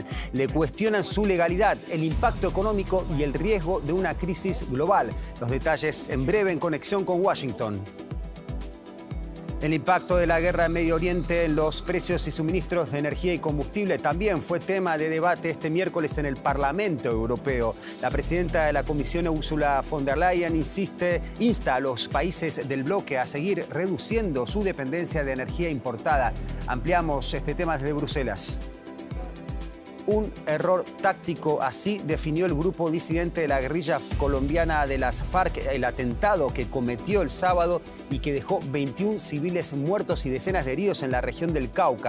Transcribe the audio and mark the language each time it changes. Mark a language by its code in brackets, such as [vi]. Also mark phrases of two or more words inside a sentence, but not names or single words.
[es] Le cuestionan su legalidad, el impacto económico y el riesgo de una crisis global. Los detalles en breve en conexión con Washington. El impacto de la guerra en Medio Oriente en los precios y suministros de energía y combustible también fue tema de debate este miércoles en el Parlamento Europeo. La presidenta de la Comisión, Ursula von der Leyen, insta a los países del bloque a seguir reduciendo su dependencia de energía importada. Ampliamos este tema desde Bruselas. Un error táctico, así definió el grupo disidente de la guerrilla colombiana de las FARC el atentado que cometió el sábado y que dejó 21 civiles muertos y decenas de heridos en la región del Cauca.